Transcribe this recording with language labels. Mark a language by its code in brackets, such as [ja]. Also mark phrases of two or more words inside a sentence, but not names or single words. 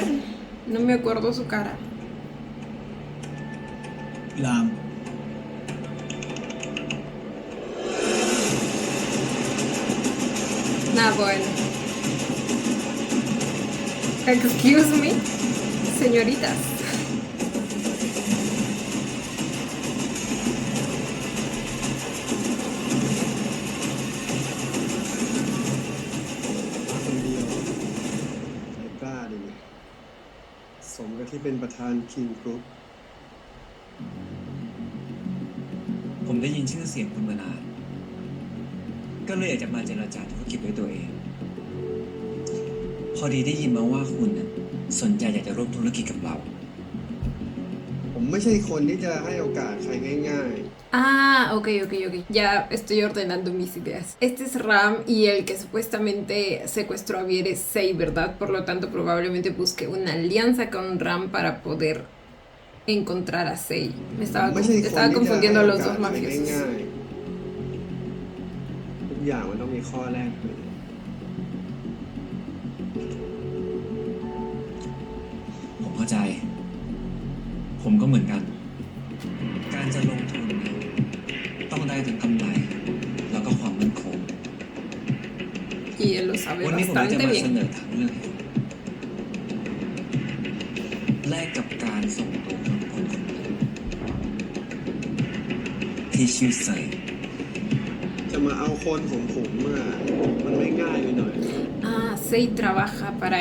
[es] No me acuerdo su cara. [th] ราม [es] Nah, bueno. [en] Excuse me, señoritas. [th] คนเดียวใจกล้าดีนี่สมกับที่เป็นประธานคิงกรุ๊ป ผมได้ยินชื่อเสียงคุณมานาน ก็เลยอยากจะมาเจรจาธุรกิจด้วยตัวเอง พอดีได้ยินมาว่าคุณน่ะสนใจอยากจะร่วมธุรกิจกับเรา ผมไม่ใช่คนที่จะให้โอกาสใครง่าย [es] Ah, ok. Ya estoy ordenando mis ideas. Este es Ram y el que supuestamente secuestró a Vier es Sei, ¿verdad? Por lo tanto, probablemente busque una alianza con Ram para poder encontrar a Sei. Me ๆ estaba, [th] ไม่ใช่คน [es] estaba [th] ที่จะ [es] confundiendo [th] ให้ [es] a [th] โอ [es] los [th] กาส [es] dos [th] ใคร [es] mafiosos. [th] ง่ายๆทุกอย่างมันต้องมีข้อแรกเลย ผมเข้าใจ ผมก็เหมือนกัน การจะลงทุนเนี่ยต้องได้ทั้งกำไร แล้วก็ความมั่นคง [es] Y él lo sabe [th] วันนี้ผมเลยจะ [es] bastante [th] มาเสน [es] bien. [th] อทางเลือกให้คุณแลกกับการส่งตัวคนคนหนึ่งที่ชื่อเซย จะมาเอาคนของผมมันไม่ง่ายไปหน่อย [es] Ah, Sei trabaja para